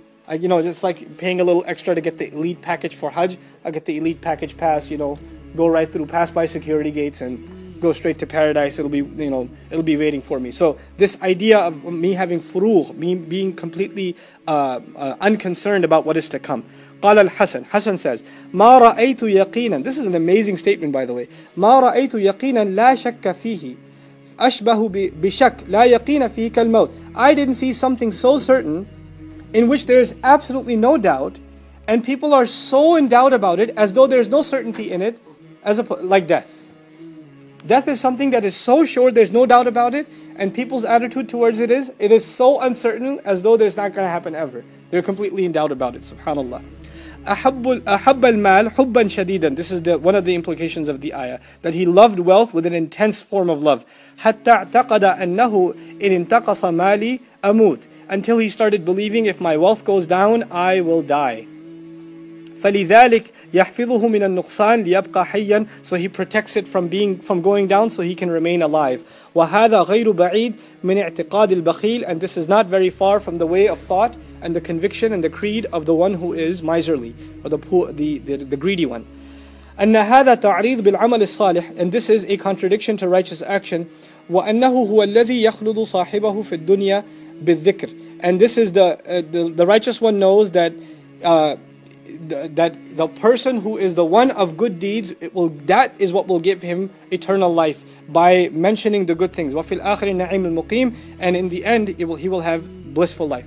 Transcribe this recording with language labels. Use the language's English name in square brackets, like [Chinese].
[English] Just like paying a little extra to get the elite package for Hajj, I'll get the elite package pass, go right through, pass by security gates and go straight to paradise, it'll be waiting for me. So this idea of me having furuh, me being completely unconcerned about what is to come. [Arabic] قال الحسن, [English] Hassan says, [Arabic] ما رأيت يقينا, [English] this is an amazing statement by the way, [Arabic] ما رأيت يقينا لا شك فيه أشبه بشك لا يقين فيه كالموت. [English] I didn't see something so certain in which there is absolutely no doubt, and people are so in doubt about it as though there's no certainty in it, like death. Death is something that is so sure, there's no doubt about it, and people's attitude towards it is so uncertain as though there's not going to happen ever. They're completely in doubt about it, subhanallah. [Arabic] أحب المال حبا شديدا. [English] This is one of the implications of the ayah, that he loved wealth with an intense form of love. [Arabic] حتى اعتقد أنه إن انتقص مالي أموت. [English] Until he started believing, if my wealth goes down, I will die. [Arabic] فلذلك يحفظه من النقصان ليبقى حيا. [English] So he protects it from going down so he can remain alive. [Arabic] وهذا غير بعيد من اعتقاد البخيل. [English] And this is not very far from the way of thought and the conviction and the creed of the one who is miserly, or the poor, the greedy one. [Arabic] أن هذا تعريض بالعمل الصالح. [English] And this is a contradiction to righteous action. [Arabic] وأنه هو الذي يخلد صاحبه في الدنيا بالذكر. [English] And this is the righteous one knows that that the person who is the one of good deeds, that is what will give him eternal life, by mentioning the good things. [Arabic] وَفِي الْآخِرِ النَّعِيمُ الْمُقِيمُ. [English] And in the end, he will have blissful life.